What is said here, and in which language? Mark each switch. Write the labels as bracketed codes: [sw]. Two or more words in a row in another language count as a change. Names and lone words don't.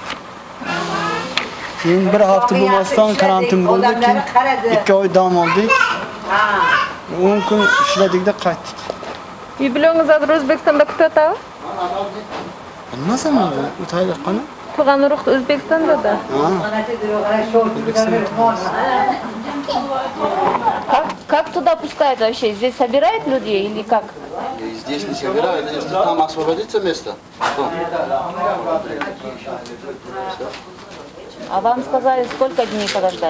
[uz] Keyin bir hafta bo'lmasdan karantin bo'ldi, keyin 2 oy dam oldik. 10 kun ishladikda qaytdik. Uy bilangiz hozir O'zbekistonda kutyapti? Bilmasam endi, o'taylik qani? Tug'an urug' O'zbekistonda-da. [ru] Как туда пускают вообще? Здесь собирают людей или как? Здесь не собирают, если там освободится место. А вам сказали, сколько дней подождать?